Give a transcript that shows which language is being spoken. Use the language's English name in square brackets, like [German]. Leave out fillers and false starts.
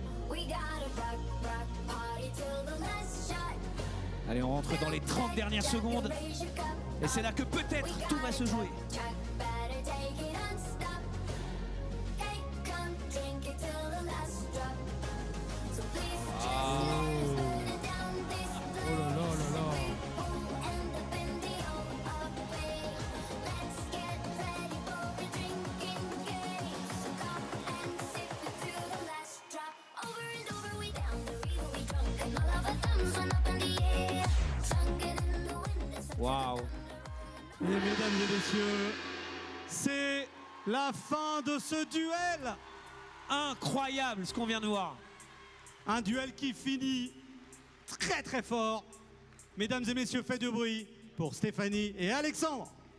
[English] we got a rock party till the last shot. [French] Allez, on rentre dans les 30 dernières secondes. [English] Raise your cup. [French] Et c'est là que peut-être tout va se jouer. [English] Track, better take it and stop. Hey, come drink it till the last drop. So please just let us burn it down this place. We'll end up in the hole of fame. Let's get ready for a drinking game. So come and sip it till the last drop. Over and over we down the river we drunk and all of our thumbs went up in the air. Sung it in the wind and sung Waouh. [French] Et mesdames et messieurs, c'est la fin de ce duel. Incroyable ce qu'on vient de voir. Un duel qui finit très très fort. Mesdames et messieurs, faites du bruit pour Stéphanie et Alexandre.